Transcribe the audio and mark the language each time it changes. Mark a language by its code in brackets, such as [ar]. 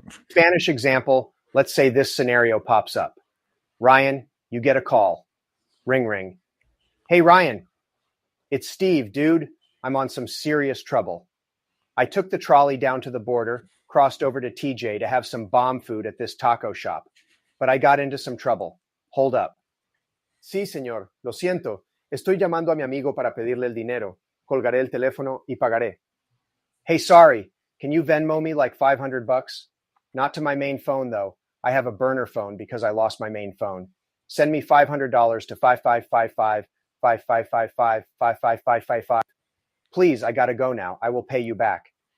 [en] Spanish example, let's say this scenario pops up. Ryan, you get a call. Ring, ring. Hey, Ryan, it's Steve, dude. I'm on some serious trouble. I took the trolley down to the border, crossed over to TJ to have some bomb food at this taco shop, but I got into some trouble. Hold up. [es] Sí, señor. Lo siento. Estoy llamando a mi amigo para pedirle el dinero. Colgaré el teléfono y pagaré. [en] Hey, sorry. Can you Venmo me like $500? Not to my main phone, though. I have a burner phone because I lost my main phone. Send me $500 to 5555 5555 55555. Please, I gotta go now. I will pay you back.